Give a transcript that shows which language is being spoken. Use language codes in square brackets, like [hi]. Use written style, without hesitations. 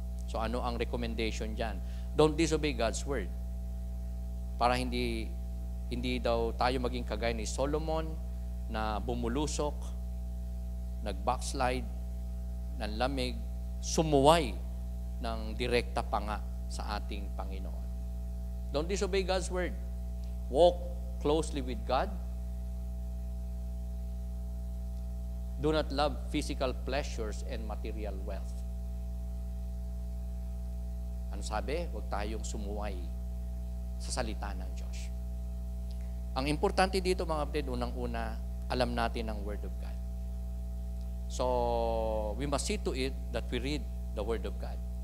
[tl] So ano ang recommendation dyan? [en] Don't disobey God's word. [tl] Para hindi daw tayo maging kagaya ni Solomon na bumulusok, nag-backslide, nanlamig, sumuway ng direkta pa nga sa ating Panginoon. [en] Don't disobey God's word. Walk closely with God. Do not love physical pleasures and material wealth. [tl] Ano sabi? Huwag tayong sumuway sa salita ng Diyos. Ang importante dito mga kapatid, unang-una, alam natin ang Word of God. [en] So, we must see to it that we read the Word of God.